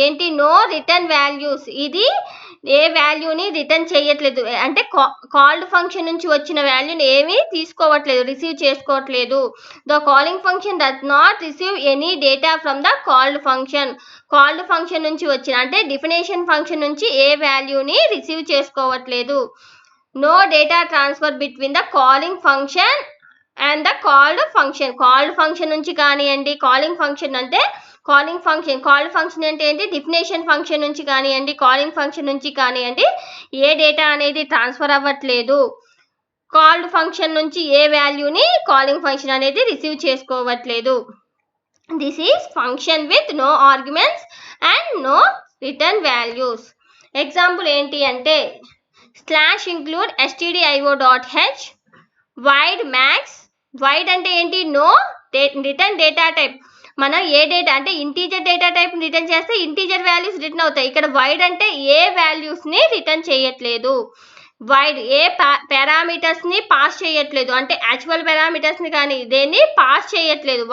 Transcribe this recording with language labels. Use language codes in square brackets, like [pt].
[te] ఏంటి, no return values. ఇది ఏ వాల్యూని రిటర్న్ చేయట్లేదు, అంటే కాల్డ్ ఫంక్షన్ నుంచి వచ్చిన వాల్యూని ఏమీ తీసుకోవట్లేదు, రిసీవ్ చేసుకోవట్లేదు. [en] The calling function does not receive any data from the called function. [te] Called function నుంచి వచ్చిన అంటే డిఫినేషన్ ఫంక్షన్ నుంచి ఏ వాల్యూని రిసీవ్ చేసుకోవట్లేదు. [en] No data transfer between the calling function and the called function. [te] Called function నుంచి కానివ్వండి, calling function అంటే calling function, called function అంటే ఏంటి, డిఫినేషన్ ఫంక్షన్ నుంచి కానివ్వండి, కాలింగ్ ఫంక్షన్ నుంచి కానివ్వండి, ఏ డేటా అనేది ట్రాన్స్ఫర్ అవ్వట్లేదు. కాల్డ్ ఫంక్షన్ నుంచి ఏ వాల్యూని కాలింగ్ ఫంక్షన్ అనేది రిసీవ్ చేసుకోవట్లేదు. [en] This is function with no arguments and no return values. [te] Example ఏంటి అంటే /include stdio.h void max. void అంటే ఏంటి, నో రిటర్న్ డేటా టైప్. మనం ఏ డేటా అంటే ఇంటీజర్ డేటా టైప్ రిటర్న్ చేస్తే ఇంటీజర్ వాల్యూస్ రిటర్న్ అవుతాయి. ఇక్కడ void అంటే ఏ వాల్యూస్ని రిటర్న్ చేయట్లేదు. void ఏ పారామీటర్స్ని పాస్ చేయట్లేదు, అంటే యాక్చువల్ పారామీటర్స్ని కానీ దేన్ని పాస్ చేయట్లేదు.